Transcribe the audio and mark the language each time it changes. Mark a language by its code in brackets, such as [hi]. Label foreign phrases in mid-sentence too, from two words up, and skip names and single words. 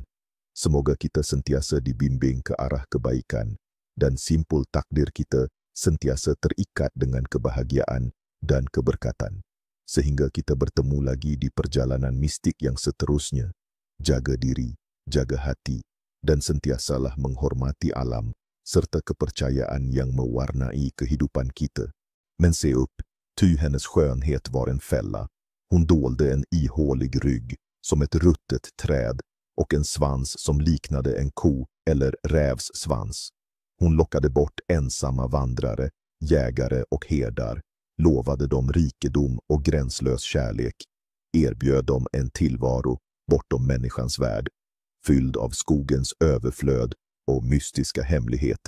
[ms] Semoga kita sentiasa dibimbing ke arah kebaikan, dan simpul takdir kita sentiasa terikat dengan kebahagiaan dan keberkatan. Sehingga kita bertemu lagi di perjalanan mistik yang seterusnya. Jaga diri, jaga hati, dan sentiasalah menghormati alam, serta kepercayaan yang mewarnai kehidupan kita. [sv] Men se upp, ty hennes skönhet var en fälla. Hon dolde en ihålig rygg som ett ruttet träd och en svans som liknade en ko eller rävs svans. Hon lockade bort ensamma vandrare, jägare och herdar, lovade dem rikedom och gränslös kärlek, erbjöd dem en tillvaro bortom människans värld, fylld av skogens överflöd och mystiska hemligheter.